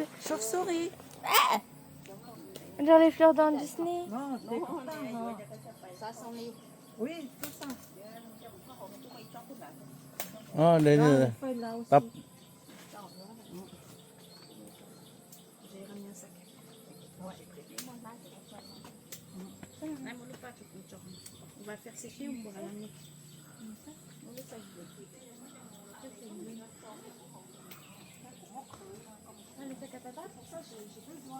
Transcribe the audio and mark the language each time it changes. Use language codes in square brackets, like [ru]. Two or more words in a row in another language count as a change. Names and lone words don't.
[fr] Chauve-souris. On dirait les fleurs dans Disney. Non, des copains, non. Oui, tout ça. ah đây Là, là les feuilles là aussi. tóc. J'ai ramené un sac. On va le faire sécher, on pourra l'amener. Le sac à papa, pour ça, j'ai besoin.